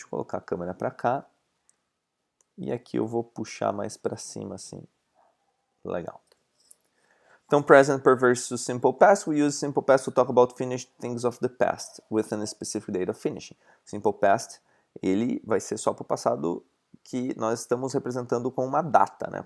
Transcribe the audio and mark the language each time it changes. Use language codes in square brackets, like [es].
[pt] Deixa eu colocar a câmera para cá. E aqui eu vou puxar mais para cima, assim. Legal. [en] Então, present perfect versus simple past. We use simple past to talk about finished things of the past with a specific date of finishing. [pt] Simple past, ele vai ser só para o passado que nós estamos representando com uma data, né?